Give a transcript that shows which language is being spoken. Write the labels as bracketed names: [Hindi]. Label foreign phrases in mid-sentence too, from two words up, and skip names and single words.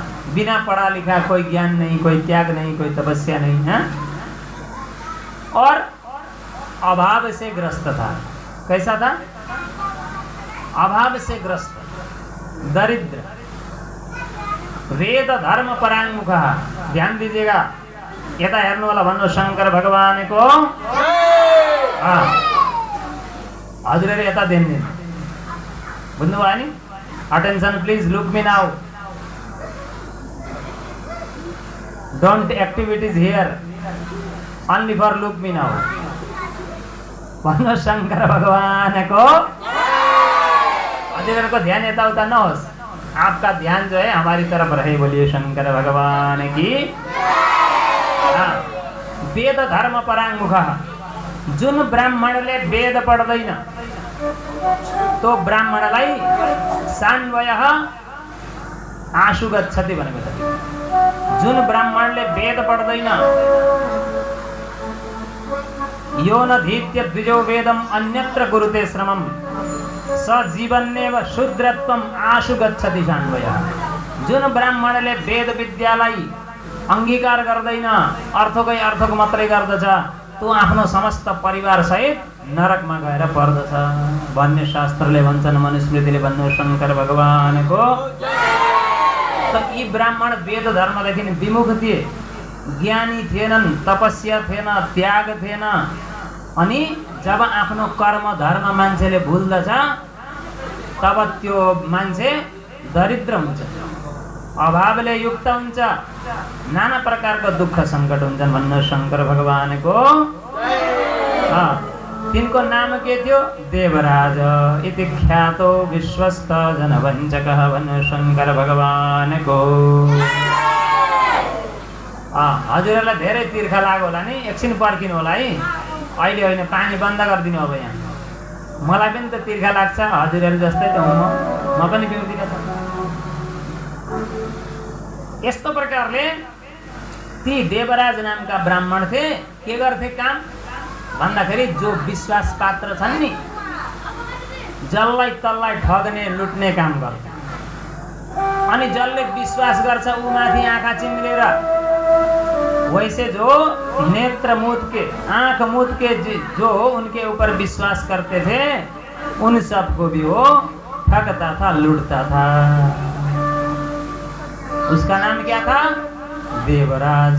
[Hindi] बिना पढ़ा लिखा, कोई ज्ञान नहीं, कोई त्याग नहीं, कोई तपस्या नहीं है, और अभाव से ग्रस्त था। कैसा था? अभाव से ग्रस्त, दरिद्र, वेद धर्म परांगमुख। ध्यान दीजिएगा। [Nepali] यता हेर्नु होला भन्नु शंकर भगवान को। हजुरहरु यता ध्यान दिनु। बुझ्नुभयो नि? [English] Attention please, look me now. Don't activities here, only for look me now. [Nepali] भन्नु शंकर भगवान को। हजुरहरु को ध्यान यता उता नहोस्, [Hindi] आपका ध्यान जो है हमारी तरफ रहे। बोलिए शंकर भगवान की। वेद धर्म परांगमुख। [Nepali] जुन ब्राह्मणले वेद पढ्दैन तो ब्राह्मणलाई [Sanskrit] सान्वयः आशु गच्छति [Nepali] भनेको छ। जुन ब्राह्मणले वेद पढ्दैन, [Sanskrit] यो न धीत्य द्विजो वेदम अन्यत्र कुरुते श्रमम स जीवन्नेव शूद्रत्वम आशु गच्छति सान्वयः। [Nepali] जुन ब्राह्मणले वेद विद्यालाई अंगीकार गर्दैन, अर्थकै अर्थको मात्रै गर्दछ, तो आफ्नो समस्त परिवार सहित नरकमा गएर पर्दछ भन्ने शास्त्रले भन्छन्, मनुस्मृतिले भन्नु शंकर भगवानको। त यी ब्राह्मण वेद धर्मदेखि विमुख थिए, ज्ञानी थिएनन्, तपस्या थिएन, त्याग थिएन। अनि जब आफ्नो कर्म धर्म मान्छेले भुल्दछ तब त्यो मान्छे दरिद्र हुन्छ, अभावले युक्त हुन्छ, नाना प्रकारको दुःख संकट हुन्छन् भन्नु शंकर भगवानको। तिनको नाम के थियो? [Sanskrit] देवराज इति ख्यातो विश्वस्त जनवञ्चकः [Nepali] भन्नु शंकर भगवानको। हजुरहरूलाई धेरै तिर्खा लाग्यो होला नि, एकछिन पर्खिनु होला है। अहिले होइन, पानी बन्द गरिदिनु अब यहाँ। मलाई पनि त तिर्खा लाग्छ, हजुरहरू जस्तै त हुँ म पनि पिउँदिन त। यस्तो प्रकारले ती देवराज नामका ब्राह्मण थे। के गर्थे काम भन्दाखेरि जो विश्वास पात्र छन् नि, जसलाई तल्लाई ठग्ने लुट्ने काम गर्छ। अनि जसले विश्वास गर्छ ऊ माथि आँखा चिम्लेर, [Hindi] वैसे जो नेत्र मूद के, आँख मूद के जो उनके ऊपर विश्वास करते थे, उन सबको भी वो ठगता था, लूटता था। उसका नाम क्या था? देवराज।